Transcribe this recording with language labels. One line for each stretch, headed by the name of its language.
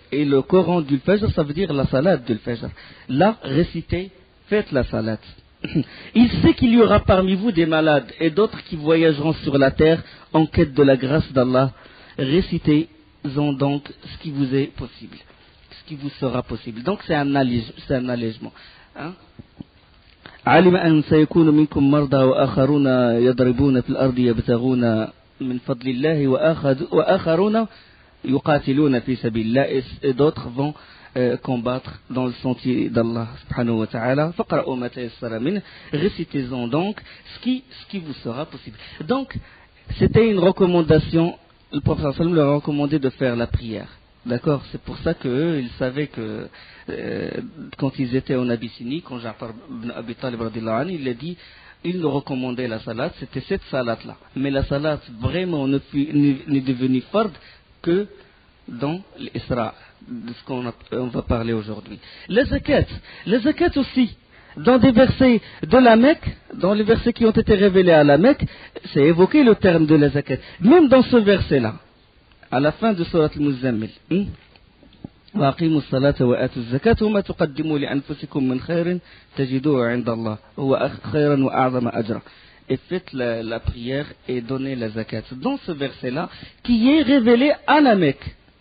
French: Et le Coran du Fajr, ça veut dire la salat de al-Fajr. Là, récitez, faites la salat. Il sait qu'il y aura parmi vous des malades et d'autres qui voyageront sur la terre en quête de la grâce d'Allah. Récitez-en donc ce qui vous est possible, ce qui vous sera possible. Donc c'est un allègement. Hein?
Arabic: علم أن سيكون منكم مرضى وآخرون يضربون في الأرض يبتغون من فضل الله وآخرون يقاتلون في سبيل الله, et d'autres vont combattre dans le sentier d'Allah subhanahu wa ta'ala.
French: Faqra'u ma tayassara min, récitez-en donc ce qui vous sera possible. Donc c'était une recommandation, le prophète sallallahu alayhi wa sallam leur a recommandé de faire la prière. D'accord? C'est pour ça qu'eux, ils savaient que quand ils étaient en Abyssinie, quand Ja'far ibn Abi Talib radiyallahu anhu, il a dit, il nous recommandait la salat, c'était cette salat-là. Mais la salat vraiment n'est devenue fard que dans l'Isra, de ce qu'on va parler aujourd'hui. La zakat aussi, dans des versets de la Mecque, dans les versets qui ont été révélés à la Mecque, c'est évoqué le terme de la zakat. Même dans ce verset-là, à la fin de Surat al-Muzammil.
Arabic: وأقيموا الصلاة وآتوا الزكاة وما تقدموا لأنفسكم من خير تجدوه عند الله هو خيرا وأعظم أجرا.
French: Et faites la prière et donnez la zakat. Dans ce verset-là, qui est révélé à la Mecque.